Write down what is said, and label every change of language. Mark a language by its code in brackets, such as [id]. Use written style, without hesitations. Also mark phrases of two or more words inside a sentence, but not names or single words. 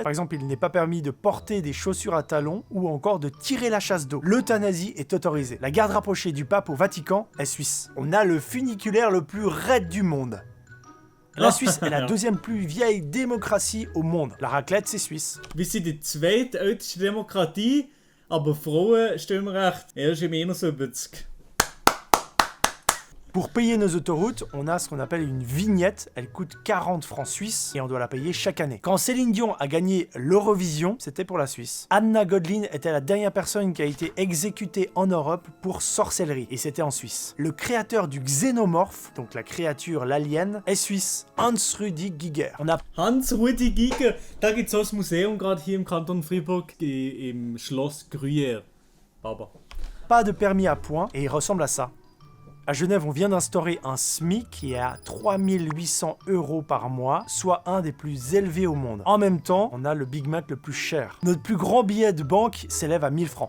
[fr] Par exemple, il n'est pas permis de porter des chaussures à talons ou encore de tirer la chasse d'eau. L'euthanasie est autorisée. La garde rapprochée du pape au Vatican est suisse. On a le funiculaire le plus raide du monde. La Suisse est la 2e plus vieille démocratie au monde. La raclette, c'est suisse. [de] Wir sind die zweitälteste Demokratie, aber Frauenstimmrecht erst im 71. [fr] Pour payer nos autoroutes, on a ce qu'on appelle une vignette. Elle coûte 40 francs suisses et on doit la payer chaque année. Quand Céline Dion a gagné l'Eurovision, c'était pour la Suisse. Anna Godlin était la dernière personne qui a été exécutée en Europe pour sorcellerie et c'était en Suisse. Le créateur du xénomorphe, donc la créature, l'alien, est suisse. Hans Rudi Giger. On a [de] Hans Rudi Giger, da gibt es auch ein Museum gerade hier im Kanton Fribourg, im Schloss Gruyère. Baba. [fr] Pas de permis à points et il ressemble à ça. À Genève, on vient d'instaurer un SMIC qui est à 3800 € par mois, soit un des plus élevés au monde. En même temps, on a le Big Mac le plus cher. Notre plus grand billet de banque s'élève à 1000 francs.